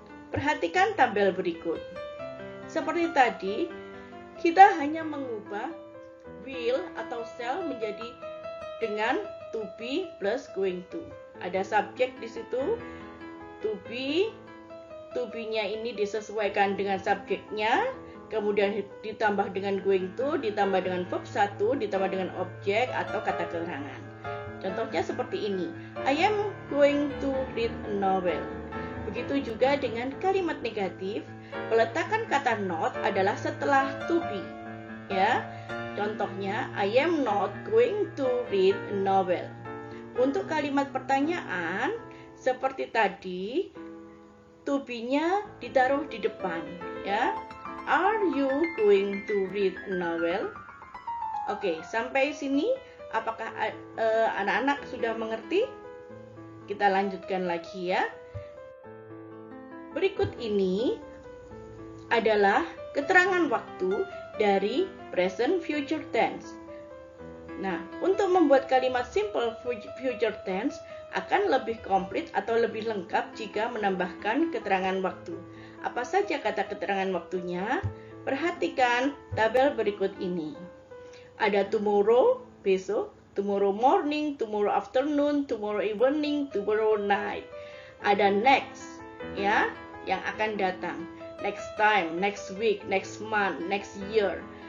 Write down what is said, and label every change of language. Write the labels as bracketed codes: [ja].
[id] Perhatikan tabel berikut. Seperti tadi, kita hanya mengubah will atau shall menjadi dengan to be plus going to. Ada subjek di situ, to be. To be-nya ini disesuaikan dengan subjeknya. Kemudian ditambah dengan going to, ditambah dengan verb 1, ditambah dengan objek atau kata keterangan. Contohnya seperti ini. [en] I am going to read a novel. [id] Begitu juga dengan kalimat negatif, peletakan kata not adalah setelah to be. ya. Contohnya, [en] I am not going to read a novel. [id] Untuk kalimat pertanyaan seperti tadi, to be-nya ditaruh di depan, ya. [en] Are you going to read a novel? [id] Oke, sampai sini apakah anak-anak sudah mengerti? Kita lanjutkan lagi ya. Berikut ini adalah keterangan waktu dari present future tense. Nah, untuk membuat kalimat simple future tense akan lebih komplit atau lebih lengkap jika menambahkan keterangan waktu. Apa saja kata keterangan waktunya? Perhatikan tabel berikut ini. [en] Ada tomorrow, [id] besok, [en] tomorrow morning, tomorrow afternoon, tomorrow evening, tomorrow night. [id] Ada next, ya, yang akan datang. [en] Next time, next week, next month, next year.